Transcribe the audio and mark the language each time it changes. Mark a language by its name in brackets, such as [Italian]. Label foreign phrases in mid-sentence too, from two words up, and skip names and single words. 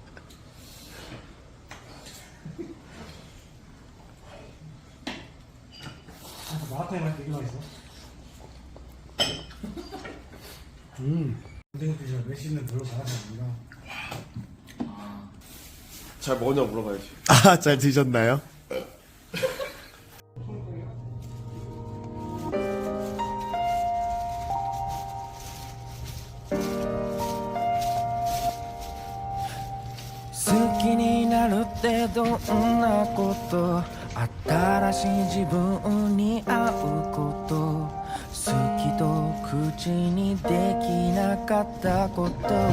[Korean] 마라탕이 맛 되게 맛있어. 근데 그 메시는 별로 잘하지 않는다. 잘 먹었냐고 물어봐야지. 아, 잘 드셨나요? [Japanese] 好きになるってどんなこと新しい自分に会うこと好きと口にできなかったこと